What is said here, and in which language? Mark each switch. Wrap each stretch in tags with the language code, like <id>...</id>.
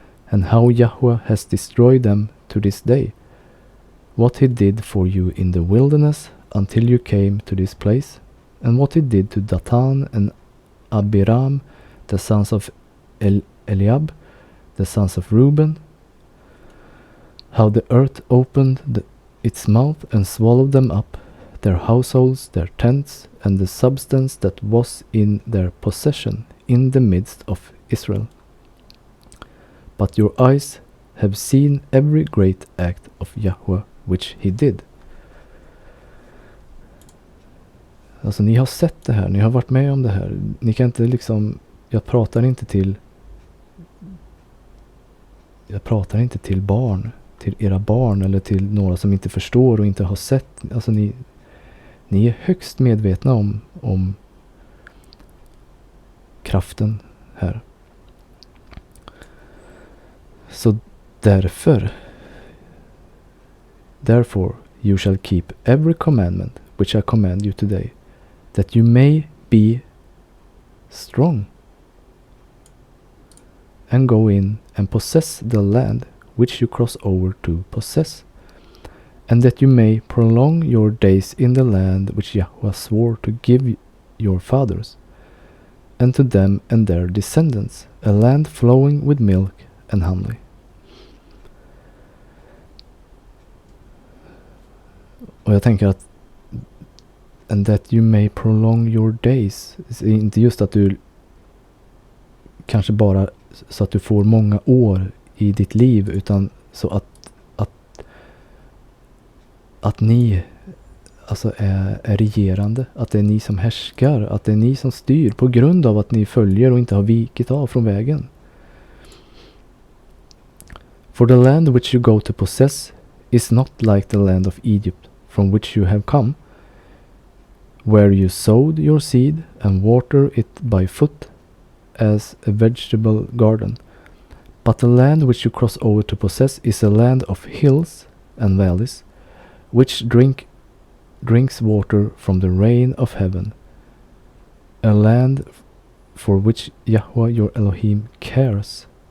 <en>and how Yahweh has destroyed them to this day, what he did for you in the wilderness until you came to this place, and what he did to Dathan and Abiram, the sons of Eliab, the sons of Reuben, how the earth opened its mouth and swallowed them up, their households, their tents, and the substance that was in their possession in the midst of Israel. But your eyes have seen every great act of Yahweh which he did.</en> <sv>Alltså ni har sett det här, ni har varit med om det här. Ni kan inte liksom, jag pratar inte till barn, till era barn eller till några som inte förstår och inte har sett. Alltså ni är högst medvetna om kraften här. Så</sv> <en>therefore you shall keep every commandment which I command you today, that you may be strong and go in and possess the land which you cross over to possess, and that you may prolong your days in the land which Yahweh swore to give your fathers, and to them and their descendants, a land flowing with milk and honey.</en> <sv>Och jag tänker att</sv> <en>and that you may prolong your days,</en> <sv>inte just att du kanske bara så att du får många år i ditt liv, utan så att ni alltså är regerande, att det är ni som härskar, att det är ni som styr på grund av att ni följer och inte har vikit av från vägen.</sv> <en>For the land which you go to possess is not like the land of Egypt from which you have come, where you sowed your seed and water it by foot as a vegetable garden. But the land which you cross over to possess is a land of hills and valleys, which drinks water from the rain of heaven, a land for which Yahweh your Elohim cares.</en>